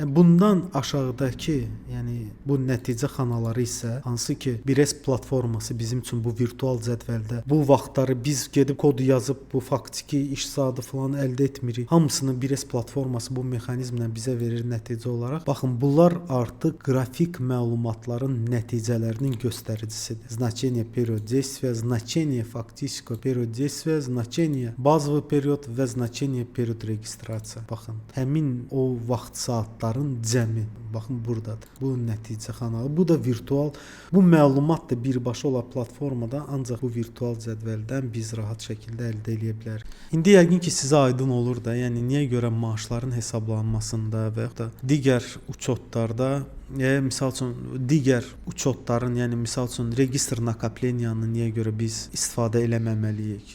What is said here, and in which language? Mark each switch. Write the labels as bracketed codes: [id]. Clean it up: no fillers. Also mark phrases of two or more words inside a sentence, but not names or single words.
[az] Yəni bundan aşağıdakı, yəni bu nəticə xanaları isə hansı ki Bires platforması bizim üçün bu virtual cədvəldə bu vaxtları biz gedib kodu yazıb bu faktiki iş saatı falan əldə etmirik. Hamısını Bires platforması bu mexanizmlə bizə verir nəticə olaraq. Baxın bunlar artıq qrafik məlumatların nəticələrinin göstəricisidir. [ru] Значение период действия, значение фактического период действия, значение базовый период və значение период регистрация. [az] Baxın, həmin o vaxt saatların cəmi baxın burdadır. Bu nəticə kanalı. Bu da virtual. Bu məlumat da birbaşa olan platformada ancaq bu virtual cədvəldən biz rahat şəkildə əldə edə bilərik. İndi yəqin ki sizə aydın olur da, yəni niyə görə maaşların hesablanmasında və ya da digər uçotlarda misal üçün digər uçotların, yəni misal üçün [ru] регистр накопленияnı [az] niyə görə biz istifadə eləməməliyik?